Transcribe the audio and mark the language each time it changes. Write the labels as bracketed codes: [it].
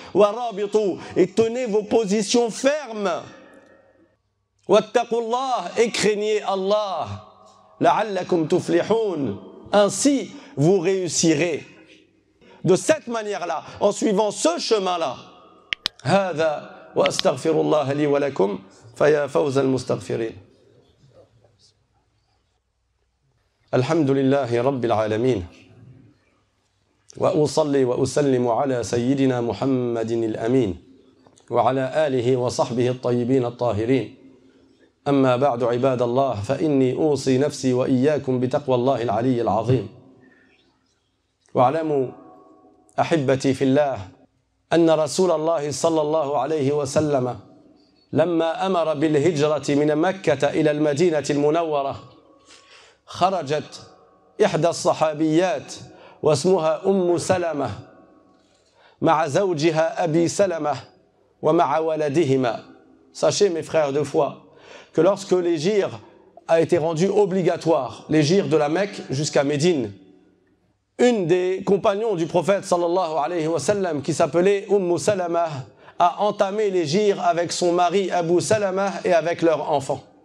[ar] Wa rabitu, [fr] et tenez vos positions fermes. [ar] Wattaqullah, [fr] et craignez Allah. [ar] La'allakum tuflihun, [fr] ainsi vous réussirez. De cette manière-là, en suivant ce chemin-là. [ar] هذا وأستغفر الله لي ولكم فيا فوز المستغفرين. الحمد لله رب العالمين وأصلي وأسلم على سيدنا محمد الأمين وعلى آله وصحبه الطيبين الطاهرين. أما بعد عباد الله فإني أوصي نفسي وإياكم بتقوى الله العلي العظيم. واعلموا أحبتي في الله أن رسول الله صلى الله عليه وسلم لما أمر بالهجرة من مكة إلى المدينة المنورة خرجت إحدى الصحابيات واسمها أم سلمة مع زوجها أبي سلمة ومع ولدهما. [fr] Sachez mes frères de foi que lorsque l'hégire a été rendu obligatoire, l'hégire de la Mecque jusqu'à Médine, une des compagnons du prophète [ar] sallallahu alayhi wa sallam [fr] qui s'appelait Salama a entamé l'hégire avec son mari Abu Salama et avec leurs enfants.